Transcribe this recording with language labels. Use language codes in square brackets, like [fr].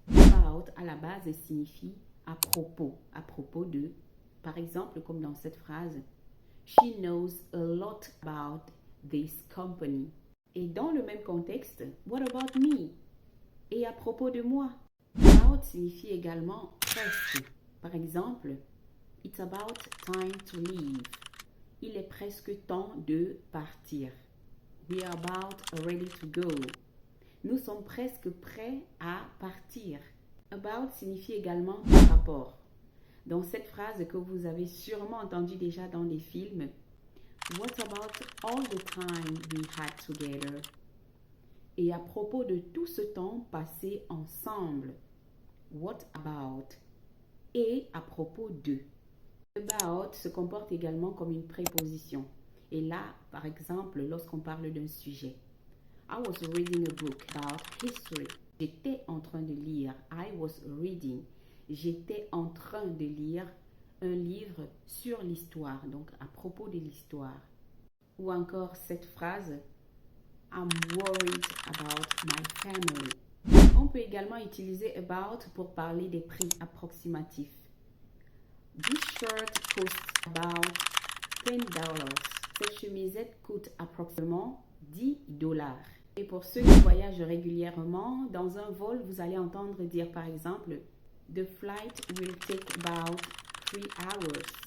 [fr] About, à la base, signifie à propos de. Par exemple, comme dans cette phrase, [en] She knows a lot about this company. [fr] Et dans le même contexte, [en] What about me? [fr] Et à propos de moi. About signifie également presque. Par exemple, [en] It's about time to leave. [fr] Il est presque temps de partir. [en] We are about ready to go. [fr] Nous sommes presque prêts à partir. About signifie également par rapport. Dans cette phrase que vous avez sûrement entendue déjà dans des films, [en] What about all the time we had together? [fr] Et à propos de tout ce temps passé ensemble, [en] What about? [fr] Et à propos de. About se comporte également comme une préposition. Et là, par exemple, lorsqu'on parle d'un sujet. [en] I was reading a book about history. [fr] J'étais en train de lire. [en] I was reading. [fr] J'étais en train de lire un livre sur l'histoire, donc à propos de l'histoire. Ou encore cette phrase, [en] I'm worried about my family. [fr] On peut également utiliser about pour parler des prix approximatifs. [en] This shirt costs about $10. [fr] Cette chemisette coûte approximativement $10. Et pour ceux qui voyagent régulièrement, dans un vol, vous allez entendre dire par exemple, [en] The flight will take about 3 hours.